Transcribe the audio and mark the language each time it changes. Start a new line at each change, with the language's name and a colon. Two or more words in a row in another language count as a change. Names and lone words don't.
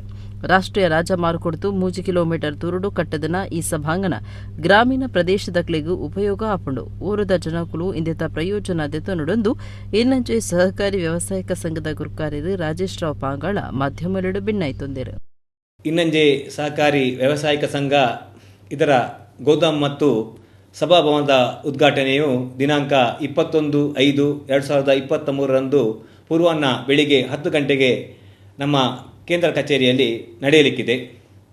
Tulu: ರಾಷ್ಟ್ರೀಯ ರಾಜಮಾರ್ಗೊಡ್ತು 3 ಕಿಲೋಮೀಟರ್ ದೂರಡು ಕಟ್ಟದನ ಈ ಸಭಾಂಗಣ ಗ್ರಾಮೀಣ ಪ್ರದೇಶದಕ್ಲಿಗೂ ಉಪಯೋಗ ಆಪುಂಡು. ಊರದ ಜನಕುಲು ಇಂದಿತ ಪ್ರಯೋಜನ ದೆತನುಡೊಂದು ಇನ್ನಂಚೆ ಸಹಕಾರಿ ವ್ಯವಸಾಯಿಕ ಸಂಘದ ಗುರುಕಾರ್ಯರು ರಾಜೇಶ್ ರಾವ್ ಪಾಂಗಾಳ ಮಾಧ್ಯಮಲೆಡು ಭಿನ್ನಾಯ್ತೊಂದಿರು.
Kannada: ಇನ್ನಂಜೆ ಸಹಕಾರಿ ವ್ಯವಸಾಯಿಕ ಸಂಘ ಇದರ ಗೋದಾಮ್ ಮತ್ತು ಸಭಾಭವನದ ಉದ್ಘಾಟನೆಯು ದಿನಾಂಕ 21/5/2023 ಪೂರ್ವಾಹ್ನ ಬೆಳಿಗ್ಗೆ 10 ಗಂಟೆಗೆ ನಮ್ಮ ಕೇಂದ್ರ ಕಚೇರಿಯಲ್ಲಿ ನಡೆಯಲಿಕ್ಕಿದೆ.